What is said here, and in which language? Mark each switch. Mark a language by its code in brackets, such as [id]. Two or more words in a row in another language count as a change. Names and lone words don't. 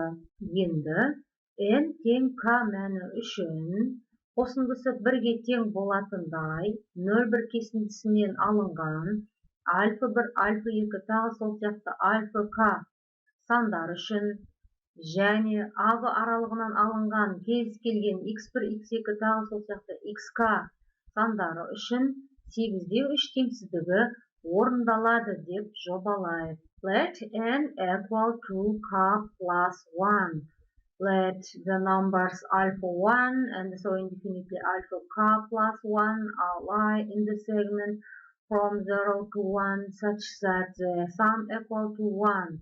[kk] Енді n тең k мәні үшін қосындысы 1-ге тең болатындай 0,1 кесіндісінен алынған альфа 1, альфа 2 тағы сол сияқты альфа k сандар үшін және ағы аралығынан алынған кез келген x1, x2 тағы сол сияқты xk сандары үшін 8-де 3 теңсіздігі орындалады деп жобалайық. [en] Let n equal to k plus 1. Let the numbers alpha 1 and so indefinitely alpha k plus 1 lie in the segment from 0 to 1 such that the sum equal to 1.